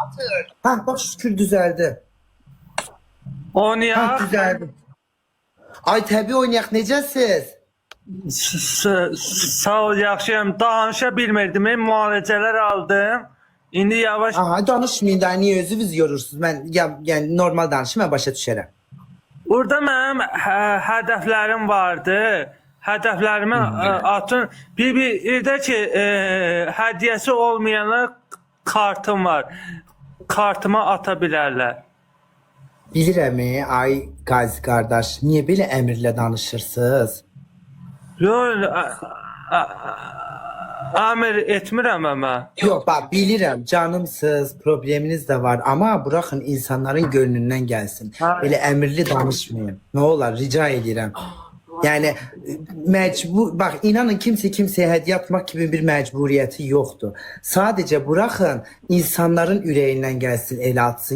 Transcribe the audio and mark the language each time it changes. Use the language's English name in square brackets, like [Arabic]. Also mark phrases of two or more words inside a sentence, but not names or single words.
[Turkish] Ha bak şükür düzeldi. Ha [Azerbaijani] Oynayaq. [Turkish] düzeldi. Ay tabii oynayak necəsiz? [Azerbaijani] Sağ ol, yaxşıyam. Danışa bilmirdim. Mən müalicələr aldım. İndi yavaş. [Turkish] Aha danışmayın da niye özünüz yorursunuz? Ben yani normal danışım ben başa düşərəm. [Azerbaijani] Orada mənim hədəflərim vardı. Hədəflərimə atın. Bir də ki, hədiyyəsi olmayana kartım var. Kartıma ata bilərlər. Bilirəm ay Qazi qardaş, niye belə əmirlə danışırsınız? Yox, əmr etmirəm amma. [Turkish] Yok bak bilirəm canımsız, probleminiz de var ama bırakın insanların gönlünden gelsin. [Azerbaijani] Böyle əmirli danışmayın. Ne olar rica edirəm. [Turkish] Yani mecbur bak inanın kimseye hediye atmak gibi bir mecburiyeti yoktu. Sadece bırakın insanların yüreğinden gelsin el atsın.